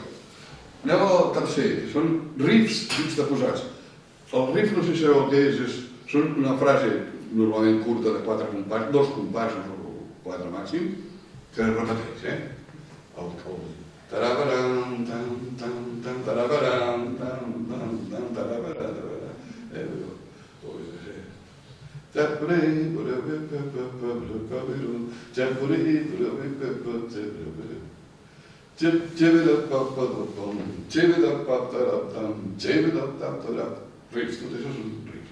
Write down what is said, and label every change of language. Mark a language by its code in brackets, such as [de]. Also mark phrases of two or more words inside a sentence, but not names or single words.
[ca] Anem al tercer. Són riffs juxtaposats. El riff, no sé si sabeu el que és, són una frase normalment curta de 4 compassos, 2 compassos o 4 màxim, que es repeteix, El tarabaram, tam, tam, tam, tarabaram, tam, tam, tam, tarabaram, riffs, tot això són riffs.